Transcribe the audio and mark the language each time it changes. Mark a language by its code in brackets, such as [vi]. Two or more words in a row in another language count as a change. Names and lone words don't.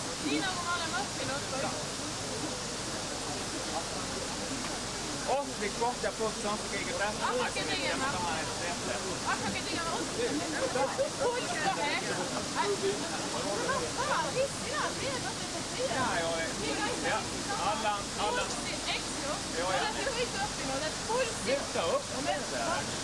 [et] Nii nagu ma olen õppinud. Ohtlik koht ja prots on kõige tähtsam. Hakake tegema. Hakake tegema. Poiss kohe. Mina teen, [sv] Där är det. Ja, alla. Lyfta upp den där.